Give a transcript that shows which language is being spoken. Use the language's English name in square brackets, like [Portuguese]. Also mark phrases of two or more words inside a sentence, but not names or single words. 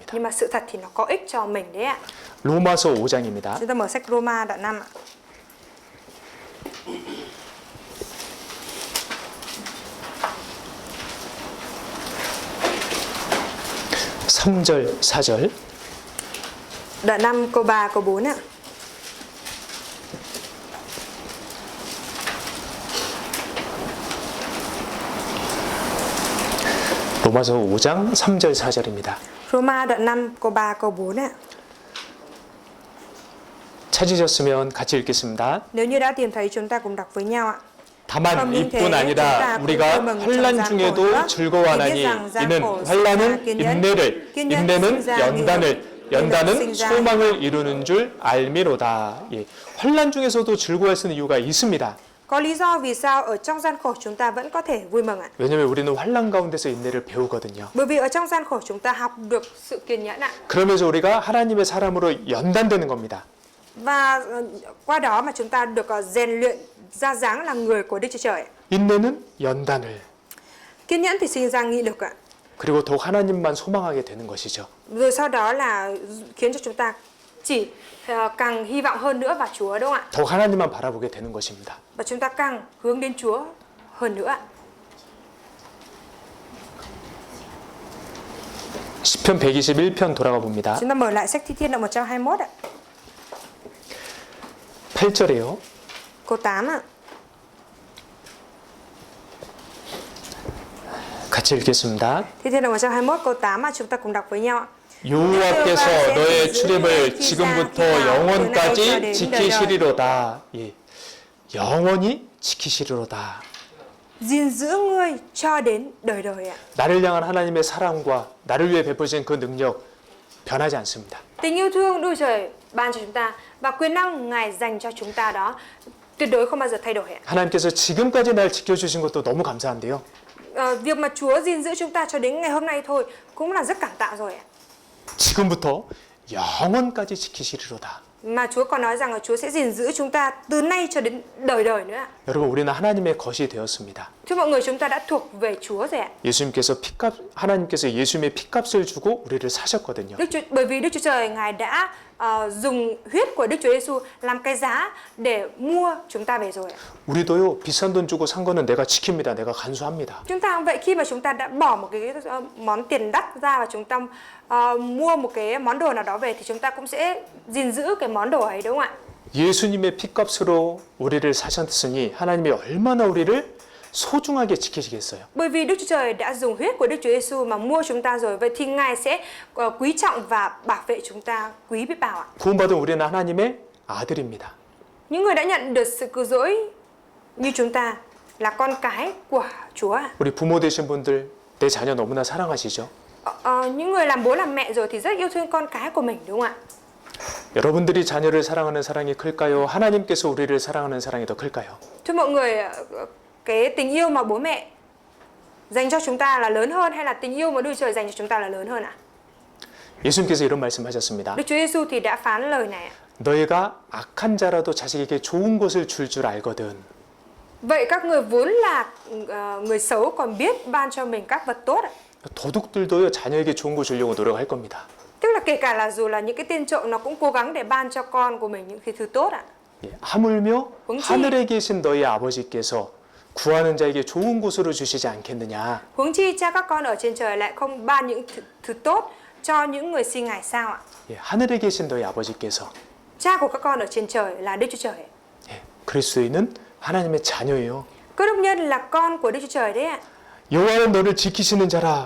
[Vietnamese] nhưng mà sự thật thì nó có ích cho mình đấy ạ. [Korean] 로마서 5장입니다. [Vietnamese] Chúng ta mở sách Roma đoạn 5 ạ. [Korean] 삼절 4절. [Vietnamese] Đoạn 5 câu 3 câu 4 ạ. [Korean] 로마서 5장 3절 4절입니다. [Vietnamese] Roma đoạn 5 câu 3 câu 4 ạ. [Korean] 찾으셨으면 같이 읽겠습니다. [Vietnamese] Nếu như đã tìm thấy chúng ta cùng đọc với nhau ạ. [Korean] 다만 이뿐 아니라 우리가 환난 중에도 즐거워하나니 이는 환난은 인내를, 인내는 연단을, 연단은 소망을 이루는 줄 알미로다. 예. 환난 중에서도 즐거워할 수 있는 이유가 있습니다. [Vietnamese] Có lý do vì sao ở trong gian khổ chúng ta vẫn có thể vui mừng ạ. [Korean] 왜냐하면 우리는 환난 가운데서 인내를 배우거든요. [Vietnamese] Bởi vì ở trong gian khổ chúng ta học được sự kiên nhẫn ạ. [Korean] 그러면서 우리가 하나님의 사람으로 연단되는 겁니다. [Vietnamese] Và qua đó mà chúng ta được rèn luyện ra dáng là người của Đức Chúa Trời. [Korean] 인내는 연단을, [Vietnamese] Kiên nhẫn thì sinh ra nghị lực ạ. [Korean] 그리고 더욱 하나님만 소망하게 되는 것이죠. [Vietnamese] Rồi sau đó là khiến cho chúng ta chỉ càng hy vọng hơn nữa vào Chúa, đúng không ạ? [Korean] 더욱 하나님만 바라보게 되는 것입니다. [Vietnamese] Và chúng ta càng hướng đến Chúa hơn nữa ạ. [Korean] 시편 121편 돌아가 봅니다. [Vietnamese] Chúng ta mở lại sách Thi Thiên đoạn 121 ạ. [Korean] 8절이에요. [Vietnamese] Câu 8 ạ. [Korean] 같이 읽겠습니다. [Vietnamese] Thi Thiên đoạn 121 câu 8 mà chúng ta cùng đọc với nhau ạ. [Korean] 여호와께서 너의 출입을 지금부터 영원까지 지키시리로다. 예. 영원히 지키시리로다. [Vietnamese] Gìn giữ ngươi cho đến đời đời ạ. [Korean] 나를 향한 하나님의 사랑과 나를 위해 베푸신 그 능력 변하지 않습니다. [Vietnamese] Tình yêu thương Đức Trời ban cho chúng ta và quyền năng Ngài dành cho chúng ta đó tuyệt đối không bao giờ thay đổi ạ. [Korean] 하나님께서 지금까지 날 지켜주신 것도 너무 감사한데요. [Vietnamese] Việc mà Chúa gìn giữ chúng ta cho đến ngày hôm nay thôi cũng là rất cảm tạ rồi ạ. [Korean] 지금부터 영원까지 지키시리로다. [Vietnamese] Mà Chúa còn nói rằng là Chúa sẽ gìn giữ chúng ta từ nay cho đến đời đời nữa ạ. [Korean] 여러분, 우리는 하나님의 것이 되었습니다. [Vietnamese] Thưa mọi người, chúng ta đã thuộc về Chúa rồi ạ. [Korean] 하나님께서 예수님의 피값을 주고 우리를 사셨거든요. [Vietnamese] Bởi vì Đức Chúa Trời Ngài đã dùng huyết của Đức Chúa Giêsu làm cái giá để mua chúng ta về rồi ạ. [Korean] 우리도요, 비싼 돈 주고 산 거는 내가 지킵니다. 내가 간수합니다. [Vietnamese] Chúng ta cũng vậy, khi mà chúng ta đã bỏ một cái món tiền đắt ra và chúng ta mua một cái món đồ nào đó về thì chúng ta cũng sẽ gìn giữ cái món đồ ấy, đúng không ạ? [Korean] 예수님의 피값으로 우리를 사셨으니 하나님이 얼마나 우리를 소중하게 지키시겠어요. [Vietnamese] Bởi vì Đức Chúa Trời đã dùng huyết của Đức Chúa Giêsu mà mua chúng ta rồi, vậy thì Ngài sẽ quý trọng và bảo vệ chúng ta quý biết bao ạ. [Korean] 구원받은 우리는 하나님의 아들입니다. [Vietnamese] Những người đã nhận được sự cứu rỗi như chúng ta là con cái của Chúa ạ. [Korean] 우리 부모 되신 분들 내 자녀 너무나 사랑하시죠? [Vietnamese] Những người làm bố làm mẹ rồi thì rất yêu thương con cái của mình, đúng không ạ? [Korean] 여러분들이 자녀를 사랑하는 사랑이 클까요? 하나님께서 우리를 사랑하는 사랑이 더 클까요? [Vietnamese] Thưa mọi người, cái tình yêu mà bố mẹ dành cho chúng ta là lớn hơn hay là tình yêu mà Đức Chúa Trời dành cho chúng ta là lớn hơn ạ? [Korean] 예수님께서 이런 말씀하셨습니다. [Vietnamese] Đức Chúa Giêsu thì đã phán lời này ạ. [Korean] 너희가 악한 자라도 자식에게 좋은 것을 줄 알거든. [Vietnamese] Vậy các người vốn là người xấu còn biết ban cho mình các vật tốt ạ. [Korean] 도둑들도요, 자녀에게 좋은 거 주려고 노력할 겁니다. [Vietnamese] Tức là kể cả là dù là những cái tên trộm nó cũng cố gắng để ban cho con của mình những cái thứ tốt ạ. [Korean] 하물며 혹시- 하늘에 계신 너희 아버지께서 구하는 자에게 좋은 곳으로 주시지 않겠느냐. [Vietnamese] Huống chi cha các con ở trên trời lại không ban những thứ tốt cho những người xin Ngài sao ạ? [Korean] 하늘에 계신 너희 아버지께서 [Vietnamese] Cha của các con ở trên trời là Đức Chúa Trời. [Korean] 그리스도인은 하나님의 자녀예요. [Vietnamese] Cơ đốc nhân là con của Đức Chúa Trời đấy ạ. [Korean] 여호와는 너를 지키시는 자라.